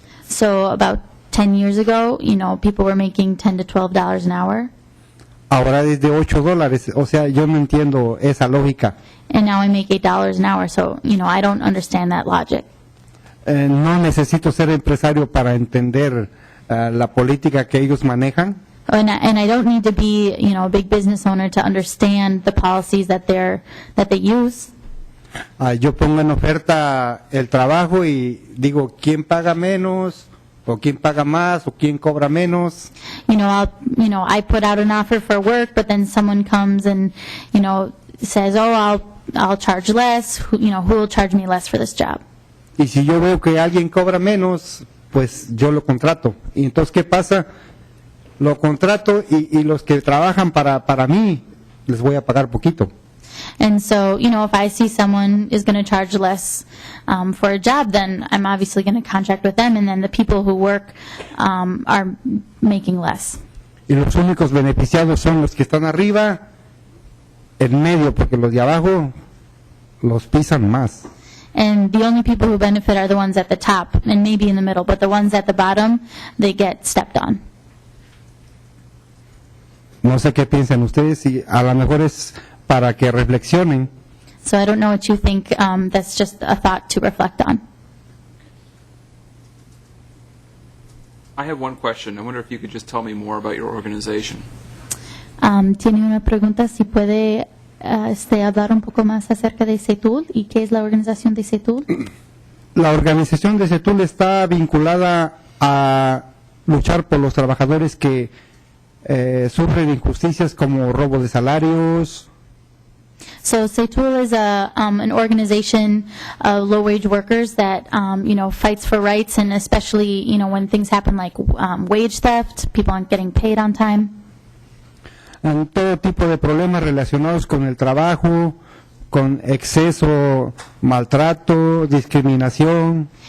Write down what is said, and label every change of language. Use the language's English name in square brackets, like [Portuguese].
[English] So, about 10 years ago, people were making $10 to $12 an hour, [Spanish] Ahora es de 8 dólares. O sea, yo no entiendo esa lógica. [English] and now I make $8 an hour. So, I don't understand that logic. [Spanish] No necesito ser empresario para entender la política que ellos manejan. [English] And I don't need to be, a big business owner to understand the policies that they use. [Spanish] Yo pongo en oferta el trabajo y digo, ¿quién paga menos? ¿O quién paga más? ¿O quién cobra menos? [English] I put out an offer for work, but then someone comes and, says, oh, I'll charge less. Who will charge me less for this job? [Spanish] Y si yo veo que alguien cobra menos, pues yo lo contrato. Y entonces, ¿qué pasa? Lo contrato y los que trabajan para mí, les voy a pagar poquito. [English] And so, if I see someone is going to charge less for a job, then I'm obviously going to contract with them, and then the people who work are making less. [Spanish] Y los únicos beneficiados son los que están arriba, en medio, porque los de abajo los pisan más. [English] And the only people who benefit are the ones at the top, and maybe in the middle, but the ones at the bottom, they get stepped on. [Spanish] No sé qué piensan ustedes, y a lo mejor es para que reflexionen. [English] So I don't know what you think. That's just a thought to reflect on. I have one question. I wonder if you could just tell me more about your organization. [Spanish] Tiene una pregunta, si puede hablar un poco más acerca de CETUL y qué es la organización de CETUL. La organización de CETUL está vinculada a luchar por los trabajadores que sufren injusticias como robo de salarios. [English] So CETUL is an organization of low-wage workers that, fights for rights, and especially, when things happen like wage theft, people aren't getting paid on time. [Spanish] Todo tipo de problemas relacionados con el trabajo, con exceso, maltrato, discriminación.